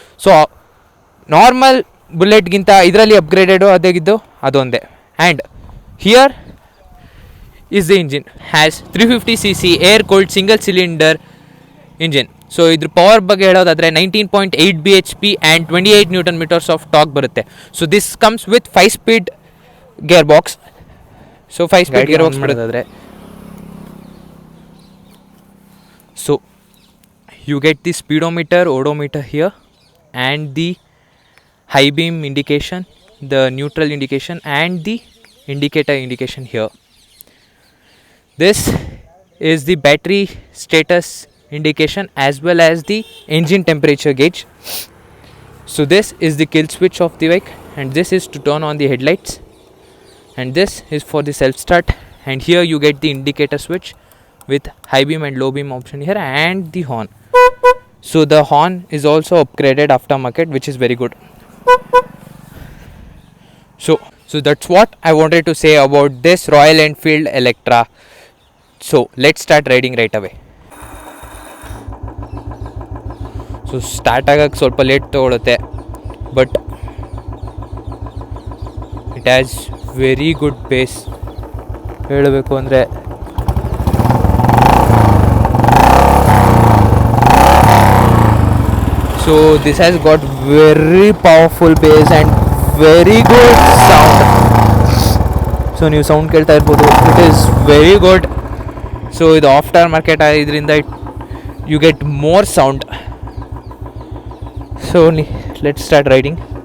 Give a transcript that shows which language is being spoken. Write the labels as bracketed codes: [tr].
[kn] So normal ಬುಲೆಟ್ಗಿಂತ ಇದರಲ್ಲಿ ಅಪ್ಗ್ರೇಡೆಡು ಅದಾಗಿದ್ದು ಅದೊಂದೇ. [en] And here is the engine, has 350cc air cooled single cylinder engine. [kn] So ಇದ್ರ power ಬಗ್ಗೆ ಹೇಳೋದಾದರೆ 19.8 bhp and 28 Nm of talk ಬರುತ್ತೆ. [en] So this comes with 5 speed gear box. [kn] So 5 speed gear box ಮಾಡೋದಾದರೆ, [en] So you get the speedometer, odometer here, and the high beam indication, the neutral indication, and the indicator indication here. This is the battery status indication as well as the engine temperature gauge. So this is the kill switch of the bike, and this is to turn on the headlights, and this is for the self start. And here you get the indicator switch with high beam and low beam option here, and the horn. So the horn is also upgraded aftermarket, which is very good. So that's what I wanted to say about this Royal Enfield Electra. So let's start riding right away. [kn] So start ಆಗೋಕ್ಕೆ ಸ್ವಲ್ಪ late ತೊಗೊಳುತ್ತೆ, [en] But it has very good bass. [kn] ಹೇಳಬೇಕು ಅಂದರೆ [en] so this has got very powerful bass and very good sound. So [kn] ನೀವು sound ಕೇಳ್ತಾ ಇರ್ಬೋದು, [en] It is very good. So ಇದು after market [kn] ಇದರಿಂದ [en] You get more sound. So let's start riding.